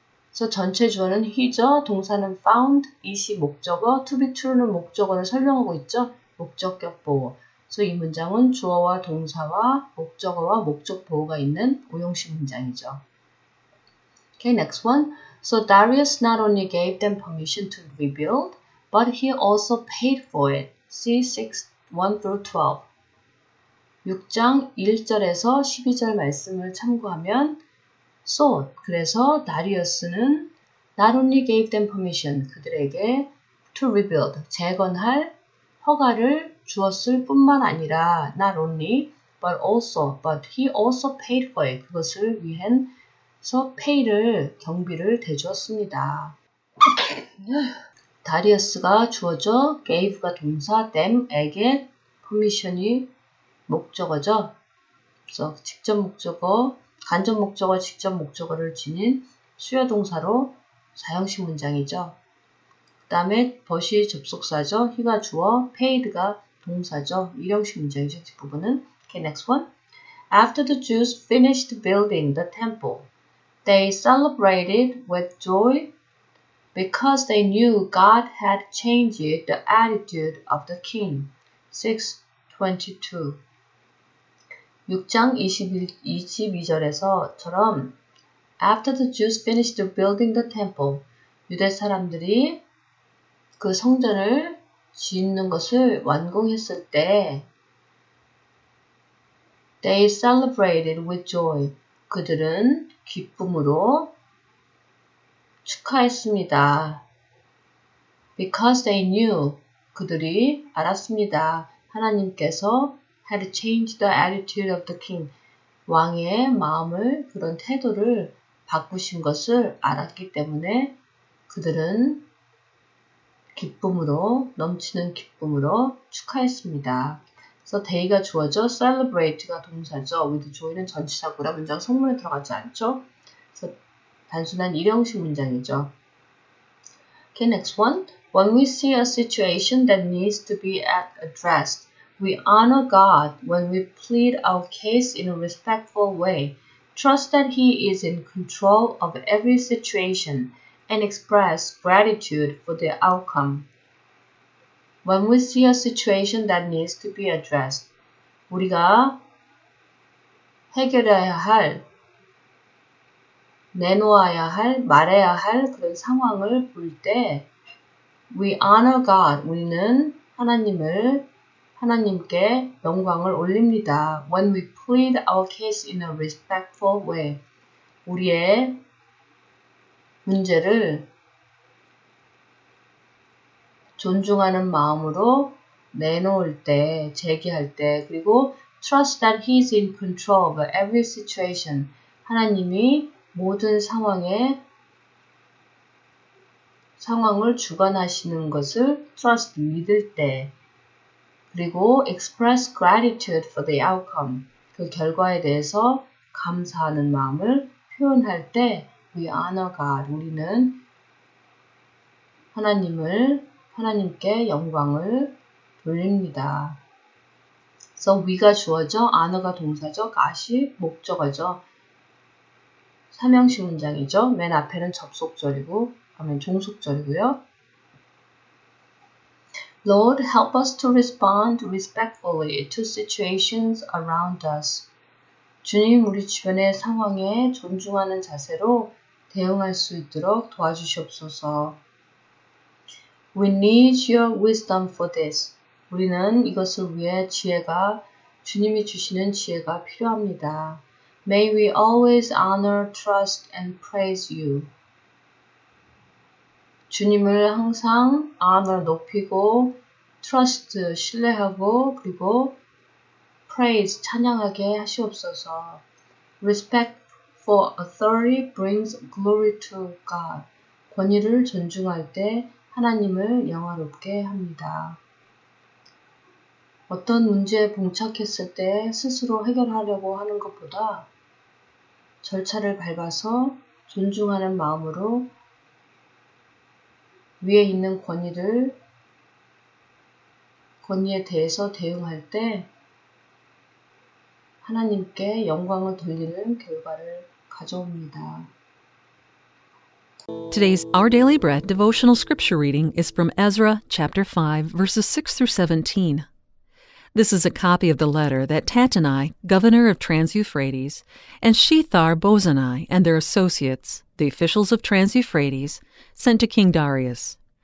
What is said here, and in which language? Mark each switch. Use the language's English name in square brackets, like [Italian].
[Korean] 그래서 전체 주어는 he죠. 동사는 found, it이 목적어, to be true는 목적어를 설명하고 있죠. 목적격 보호. 그래서 이 문장은 주어와 동사와 목적어와 목적 보호가 있는 오형식 문장이죠. [English] Okay, next one. So Darius not only gave them permission to rebuild, but he also paid for it. See 6, 1 through 12. [Korean] 6장 1절에서 12절 말씀을 참고하면 [English] So, [Korean] 그래서 다리우스는 [English] not only gave them permission, [Korean] 그들에게 [English] to rebuild, [Korean] 재건할 허가를 주었을 뿐만 아니라 [English] not only, but he also paid for it. [Korean] 그것을 위해서 pay를, 경비를 대주었습니다. 다리우스가 주어져, gave가 동사, them에게 permission이 목적어죠. 그래서 직접 목적어, 간접 목적어, 직접 목적어를 지닌 수요 동사로 사형식 문장이죠. 그 다음에 but이 접속사죠. he가 주어, paid가 동사죠. 일형식 문장이죠. 뒷부분은. [English] Okay, next one. After the Jews finished building the temple, they celebrated with joy because they knew God had changed the attitude of the king. 6:22. [Korean] 6장 22절에서처럼 After the Jews finished building the temple, 유대 사람들이 그 성전을 짓는 것을 완공했을 때 [English] They celebrated with joy. [Korean] 그들은 기쁨으로 축하했습니다. [English] Because they knew. [Korean] 그들이 알았습니다. [English] 하나님께서 had changed the attitude of the king. [Korean] 왕의 마음을, 그런 태도를 바꾸신 것을 알았기 때문에 그들은 기쁨으로, 넘치는 기쁨으로 축하했습니다. 그래서 day가 주어져, celebrate가 동사죠. with joy는 전치사구라 문장 성문에 들어가지 않죠. 그래서 단순한 일형식 문장이죠. [English] Okay, next one. When we see a situation that needs to be addressed, we honor God when we plead our case in a respectful way, trust that He is in control of every situation, and express gratitude for the outcome. When we see a situation that needs to be addressed, [Korean] 우리가 해결해야 할, 내놓아야 할, 말해야 할 그런 상황을 볼 때 [English] We honor God. [Korean] 우리는 하나님께 영광을 올립니다. [English] When we plead our case in a respectful way. [Korean] 우리의 문제를 존중하는 마음으로 내놓을 때, 제기할 때, 그리고 [English] trust that He is in control of every situation. [Korean] 하나님이 모든 상황을 주관하시는 것을 trust, 믿을 때, 그리고 [English] express gratitude for the outcome. [Korean] 그 결과에 대해서 감사하는 마음을 표현할 때 [English] we honor God. [Korean] 우리는 하나님께 영광을 돌립니다. So we가 주어져, honor가 동사죠, god이 목적어죠. 삼형식 문장이죠. 맨 앞에는 접속절이고, 그러면 종속절이고요. [English] Lord, help us to respond respectfully to situations around us. [Korean] 주님, 우리 주변의 상황에 존중하는 자세로 대응할 수 있도록 도와주시옵소서. [English] We need your wisdom for this. [Korean] 우리는 이것을 위해 주님이 주시는 지혜가 필요합니다. [English] May we always honor, trust, and praise you. [Korean] 주님을 항상 honor, 높이고, trust, 신뢰하고, 그리고 praise, 찬양하게 하시옵소서. [English] Respect for authority brings glory to God. [Korean] 권위를 존중할 때 하나님을 영화롭게 합니다. 어떤 문제에 봉착했을 때 스스로 해결하려고 하는 것보다 절차를 밟아서 존중하는 마음으로 위에 있는 권위에 대해서 대응할 때 하나님께 영광을 돌리는 결과를 가져옵니다. [English] Today's Our Daily Bread devotional scripture reading is from Ezra chapter 5, verses 6 through 17. This is a copy of the letter that Tatanai, governor of Trans-Euphrates, and Shethar-Bozenai and their associates, the officials of Trans-Euphrates, sent to King Darius.